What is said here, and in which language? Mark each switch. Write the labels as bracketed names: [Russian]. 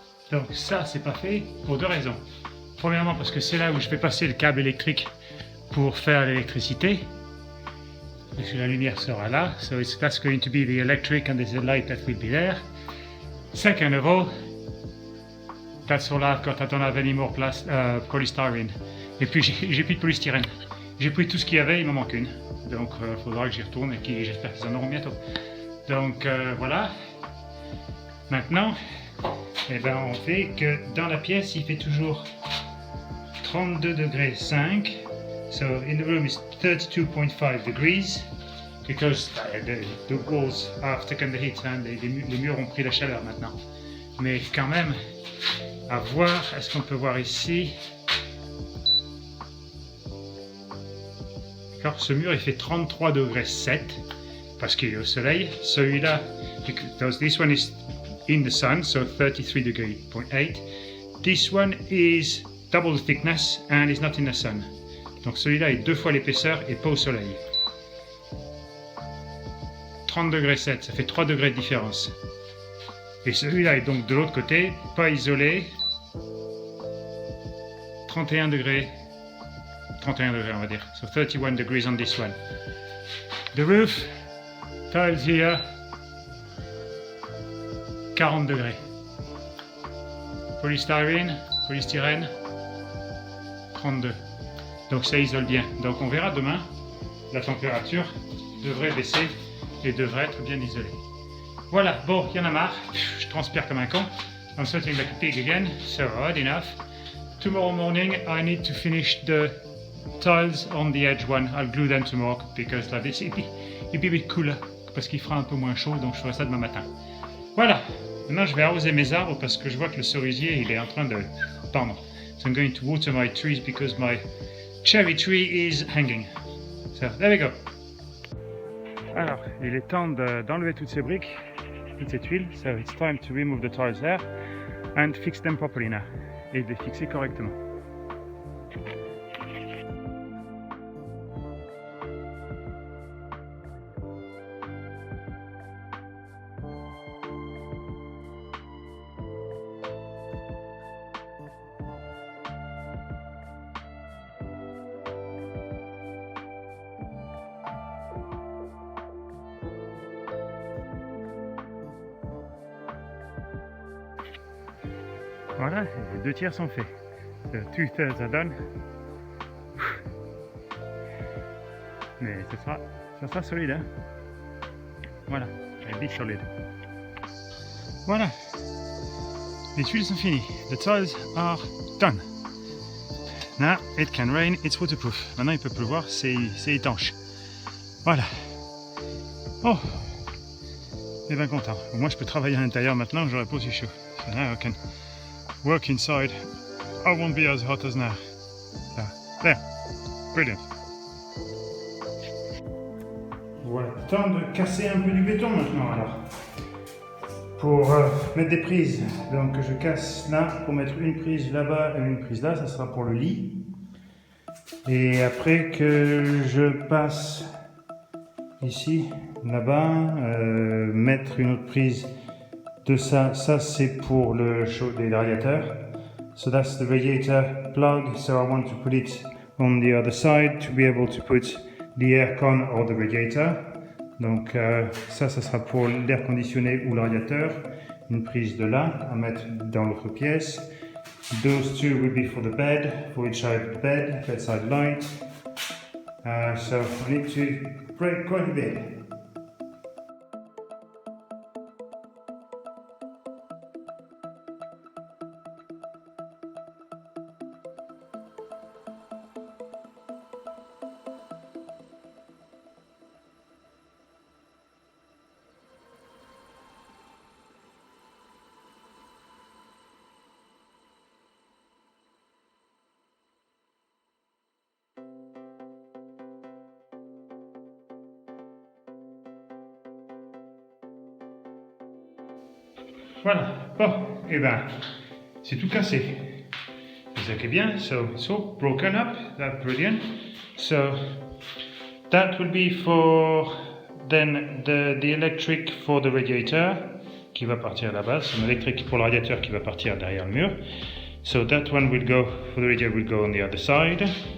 [French] Donc ça c'est pas fait pour deux raisons. Premièrement parce que c'est là où je vais passer le câble électrique pour faire l'électricité. Parce que la lumière sera là. [English] So that's going to be the electric and there's a light that will be there. Second of all, that's all I've got. I don't have any more polystyrene. [French] Et puis j'ai plus de polystyrène. J'ai pris tout ce qu'il y avait, il m'en manque une. Donc il faudra que j'y retourne et j'espère qu'ils en auront bientôt. Donc voilà. Maintenant, on fait que dans la pièce, il fait toujours 32 degrés 5. [English] So in the room is 32.5 degrees because the walls have taken the heat. [French] Hein, les murs ont pris la chaleur maintenant. Mais quand même, à voir, est-ce qu'on peut voir ici? Alors, ce mur il fait 33 degrés 7 parce qu'il est au soleil. Celui-là, [English] because this one is in the sun, so 33 degree 0.8. This one is double the thickness and is not in the sun. [French] Donc celui-là est 2 fois l'épaisseur et pas au soleil. 30 degrés 7, ça fait 3 degrés de différence. Et celui-là est donc de l'autre côté, pas isolé. 31 degrés on va dire. [English] So 31 degrees on this one. The roof, tiles here, 40 degrés. [French] Polystyrène, 32. Donc ça isole bien. Donc on verra demain, la température devrait baisser et devrait être bien isolée. Voilà, bon, il y en a marre. Je transpire comme un con. [English] I'm sweating like a pig again, so hot enough. Tomorrow morning I need to finish the tiles on the edge one. I'll glue them tomorrow because like this it'll be a bit cooler [French] parce qu'il fera un peu moins chaud, donc je ferai ça demain matin. Voilà, maintenant je vais arroser mes arbres parce que je vois que le cerisier il est en train de pendre. [English] So I'm going to water my trees because my cherry tree is hanging. So there we go. [French] Alors, il est temps d'enlever toutes ces briques, toutes ces tuiles. [English] So it's time to remove the tiles there and fix them properly now. [French] Et de les fixer correctement. Voilà, les 2 tiers sont faits. [English] So 2/3 are done. [French] Mais ça sera solide, hein. Voilà, [English] it'll be solid. [French] Voilà, les tuiles sont finies. [English] The tiles are done. Now it can rain, it's waterproof. [French] Maintenant il peut pleuvoir, c'est étanche. Voilà. Oh, et bien content. Moi je peux travailler à l'intérieur maintenant, j'aurais pas aussi chaud. [English] So now I can work inside. I won't be as hot as now. So, there, brilliant. [French] Voilà, temps de casser un peu du béton maintenant alors. Pour mettre des prises, donc je casse là pour mettre une prise là-bas et une prise là, ça sera pour le lit. Et après que je passe ici, là-bas, mettre une autre prise de ça c'est pour le chaud des radiateurs. [English] So that's the radiator plug, so I want to put it on the other side to be able to put the aircon or the radiator. [French] Donc ça sera pour l'air conditionné ou le radiateur. Une prise de là à mettre dans l'autre pièce. [English] Those two will be for the bed, for each side of the bed, bedside light. So I need to break quite a bit. [French] Voilà, bon, et ben, c'est tout cassé. C'est ça qui est bien. [English] So broken up, that's brilliant. So that will be for then the electric for the radiator [French] qui va partir là-bas. C'est l'électrique pour le radiateur qui va partir derrière le mur. [English] So that one will go for the radiator will go on the other side.